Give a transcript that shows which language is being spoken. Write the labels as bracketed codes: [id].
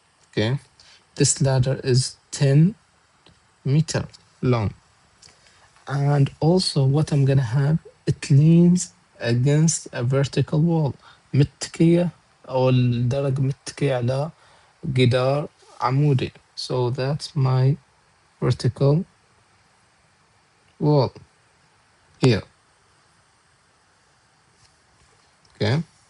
[en] Okay, this ladder is 10 meter long, and also what I'm gonna have, it leans against a vertical wall. [ar] متكية أو الدرج متكي على جدار عمودي. [en] So that's my vertical wall here. Okay.